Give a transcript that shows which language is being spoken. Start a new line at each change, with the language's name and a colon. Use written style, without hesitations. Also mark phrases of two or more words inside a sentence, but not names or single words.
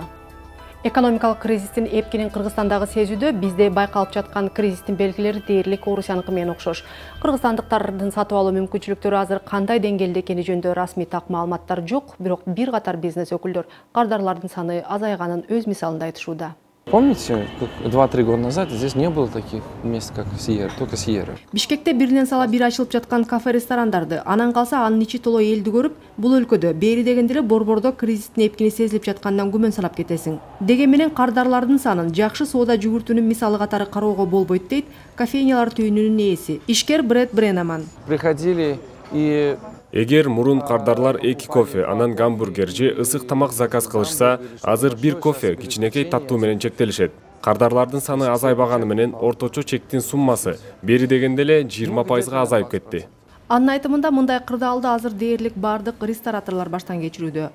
Kyrgyz: Экономикалык кризистин эпкинин Кыргызстандагы сезүүдө бизде байкалып жаткан кризистин белгилери дээрлик Орусияныкы менен окшош. Кыргызстандыктардын сатып алуу мүмкүнчүлүктөрү азыр кандай деңгээлде экени жөнүндө расмий так маалыматтар жок, бирок бир катар бизнес өкүлдөр кардарлардын саны азайганын өз мисалында айтышууда.
Russian: Помните, как 2-3 года назад здесь не было таких мест, как Сьерра, только Сьерра.
Kyrgyz: Бишкекте биринен сала бир ачылып жаткан кафе-ресторандарды, анан калса анын ичи толо элди көрүп, бул өлкөдө бери дегенде эле борбордо кризистин эпкини сезилип жаткандан күмөн санап кетесиң. Деген менен кардарлардын санын жакшы соода жүгүртүүнүн мисалы катары кароого болбойт дейт кофейнялар түйүнүнүн ээси, ишкер Брэд Бренаман.
Russian: Приходили и
Kyrgyz: Эгер мурун кардарлар 2 кофе, анан гамбургер же ысык тамак заказ кылышса, азыр 1 кофе кичинекей таттуу менен чектелишет. Кардарлардын саны азайбаганы менен орточо чектин суммасы бери дегенде эле 20%га азайып кетти. Анын айтымында мындай кырдаалды азыр дээрлик бардык рестораторлор баштан кечирүүдө.